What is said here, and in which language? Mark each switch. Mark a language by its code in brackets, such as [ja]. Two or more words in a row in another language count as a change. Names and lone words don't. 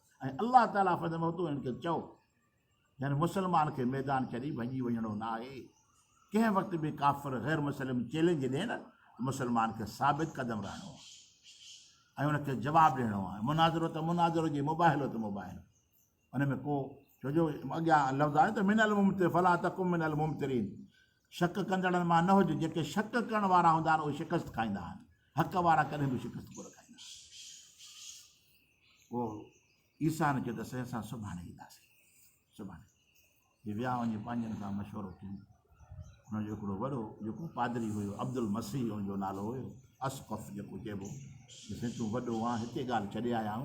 [sd] ऐं अलाह ताला फरमायो तूं हिननि खे चओ, यानी मुस्लमान खे मैदान छॾी भॼी वञिणो न आहे। कंहिं वक़्तु बि काफ़िर ग़ैर मुस्लिम चैलेंज ॾिए न, मुस्लमान खे साबित क़दम रहणो आहे ऐं उनखे जवाबु ॾियणो आहे। मुनाज़रो त मुनाज़रो जी, मुबाहिलो त मुबाहिलो, उन में को, छोजो अॻियां लफ़्ज़ आहे त [ar] من الممتر فلا تكن من الممترين. [sd] शक कंदड़नि मां न हुजे, जेके शक करण वारा हूंदा आहिनि उहे शिकस्त खाईंदा आहिनि, हक़ वारा कॾहिं बि शिकस्त कोन खाईंदा। पोइ ईसा ने चयो त असां सुभाणे ईंदासीं, सुभाणे। हे विया वञी पंहिंजनि खां मशवरो कयूं। हुनजो हिकिड़ो वॾो जेको पादरी हुयो, अब्दुल मसीह हुनजो नालो हुयो, असक़फ़ जेको चइबो, ॾिसे तूं वॾो आहे, हिते ॻाल्हि छॾे आया आहियूं।